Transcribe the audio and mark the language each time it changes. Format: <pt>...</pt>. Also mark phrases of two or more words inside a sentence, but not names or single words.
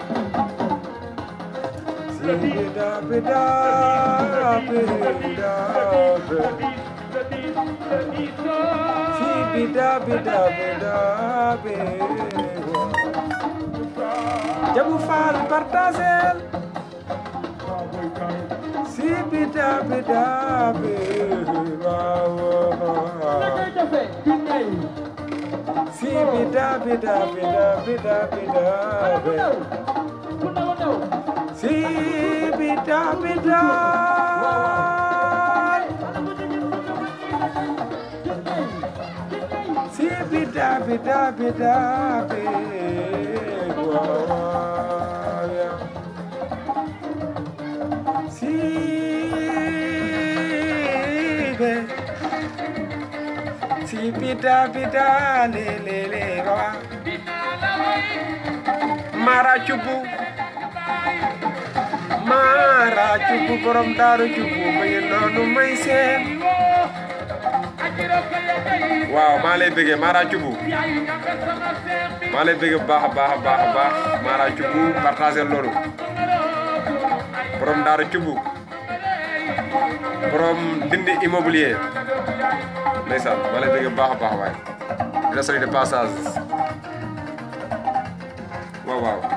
<wo>si bida Jabu Faal partagel si bida si bida si bida si bida si bida le wa Mara Cubu borom Daaru Cubu may noonu may seen waaw maa lay bëggee Mara Cubu maa lay bëggee bu baax a baax Mara Cubu partager loolu borom Daaru Cubu borom Ndindi immobilier ndeysaan maa lay bëggee bu baax a baax waay</wo> <fr>di la saluer de passage</fr> <wo>waaw</wo>